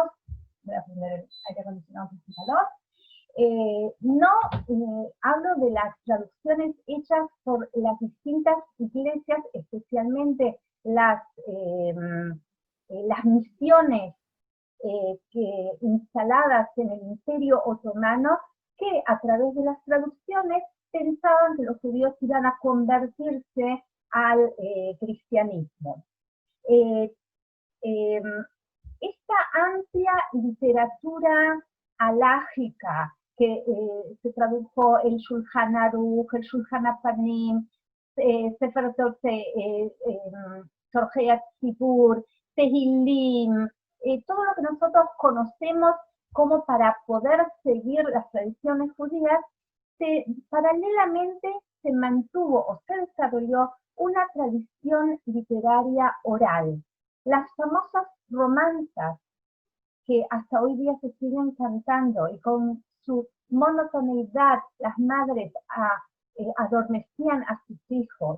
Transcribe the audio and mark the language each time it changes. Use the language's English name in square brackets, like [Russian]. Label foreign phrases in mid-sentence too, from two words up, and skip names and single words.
[Spanish] Voy a poner el aire acondicionado por calor. Hablo de las traducciones hechas por las distintas iglesias, especialmente las misiones instaladas en el Imperio Otomano, que a través de las traducciones pensaban que los judíos iban a convertirse al cristianismo. Esta amplia literatura halágica que se tradujo el Shulchan Aruch, el Shulchan Apanim, Sefer Torjei Tzibur, Tehillim, todo lo que nosotros conocemos como para poder seguir las tradiciones judías, paralelamente se mantuvo o se desarrolló una tradición literaria oral. Las famosas romanzas que hasta hoy día se siguen cantando y con su monotoneidad las madres adormecían a sus hijos.